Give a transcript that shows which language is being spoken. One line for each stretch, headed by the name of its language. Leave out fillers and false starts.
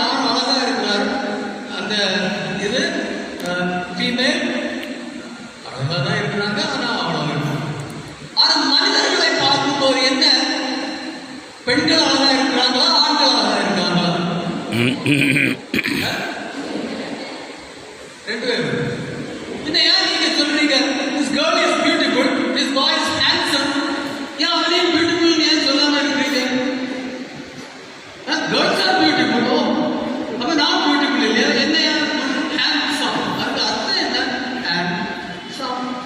Tamil: ஆண் அழகா இருக்கிறார், அந்த இது ஃபீமேல் அழகா தான் இருக்கிறாங்க. ஆனா அவ்வளவு இருக்கும். ஆனா மனிதர்களை பார்க்கும்போது என்ன, பெண்கள் அழகா இருக்கிறாங்களா, ஆண்கள் அழகா இருக்காங்களா? ரெண்டு பேரும். என்ன ஏன் நீங்க சொல்றீங்க
English: this girl is beautiful, this boy is handsome?
Tamil: ஏன் அவனையும் பியூட்டிஃபுல் ஏன் சொல்லாம இருக்கிறீங்க?
English: girls are beautiful.
Tamil: அப்ப நான் பியூட்டிஃபுல் இல்லையா? என்ன handsome? அதுக்கு அர்த்தம் என்ன?
English: handsome.